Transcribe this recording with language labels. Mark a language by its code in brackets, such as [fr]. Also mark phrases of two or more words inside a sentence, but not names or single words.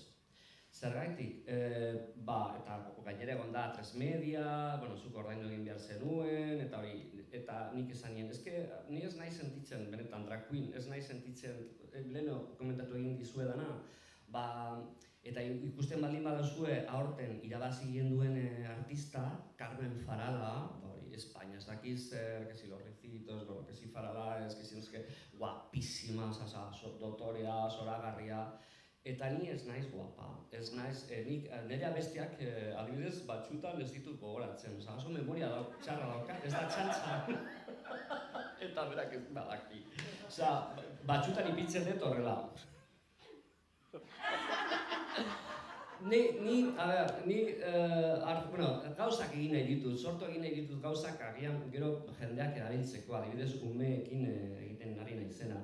[eu] Zergaitik, eta gainera egon da Tresmedia, zuk ordaindu egin behar zenuen, eta nik esan nien, ni ez nahi sentitzen, benetan [en] drag queen, [eu] ez nahi sentitzen, leheno komentatu egin dizuedana, eta ikusten baldin baduzue aurten irabazi egin duen artista, Carmen Farala, España, ez dakiz, [es] que si los ricitos, que si Farala, que si guapísima, [eu] dotorea, zoragarria, eta ni ez naiz guapa, ez naiz, nire abestiak adibidez batxutan ez ditut gogoratzen, oso memoria txarra daukat, ez da txantxa, eta berak ez badaki. Batxutan ipintzen dut horrela. Gauzak egin nahi ditut, sortu egin nahi ditut gauzak agian gero jendeak erabiltzeko, adibidez umeekin egiten ari naizena.